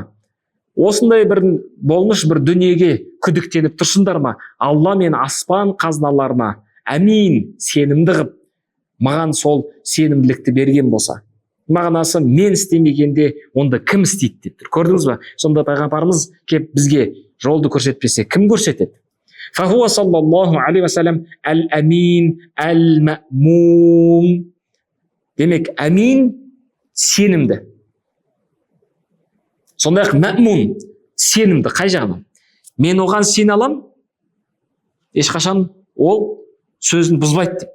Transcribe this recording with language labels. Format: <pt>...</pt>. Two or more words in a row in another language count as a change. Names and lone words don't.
<kk>Осындай бір болмыш бір дүниеге күдіктеніп тұрсыңдар ма? Алла мен аспан қазыналарына әмин, сенімді қып, маған сол сенімділікті берген болса, мағынасы мен істемегенде онда кім істейді деп тұр. Көрдіңіз ба? Сонда пайғамбарымыз кеп бізге жолды көрсетпесе, кім көрсетеді?</kk> <ar>فهو صلى الله عليه وسلم الأمين المأمون.</ar> <kk>Демек, әмин сенімді. Сондай-ақ мәъмун сенімді. Қай жағынан? Мен оған сене алам, ешқашан ол сөзін бұзбайды деп.</kk>